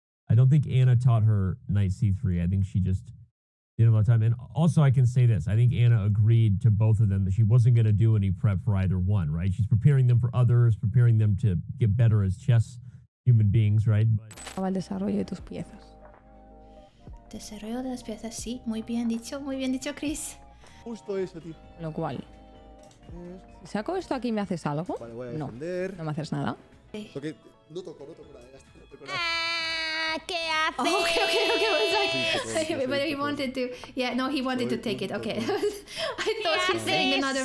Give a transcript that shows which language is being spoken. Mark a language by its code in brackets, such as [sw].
[en] I don't think Anna taught her knight c3. I think she just did it all the time. And also, I can say this. I think Anna agreed to both of them that she wasn't going to do any prep for either one, right? She's preparing them for others, preparing them to get better as chess human beings, right? But [es] El desarrollo de tus piezas. Desarrollo de las piezas, sí. Muy bien dicho, Chris. Justo eso, tío. Lo cual, si saco esto aquí, ¿me haces algo? Vale, voy a No, defender. no me haces nada. Toque- No toco nada, ya está, no toco nada. ¿Qué haces? [en] Oh, okay. I was [es] Sí, [en] like, but he wanted to. Yeah, no, he wanted to take it. Okay. I thought he's saying another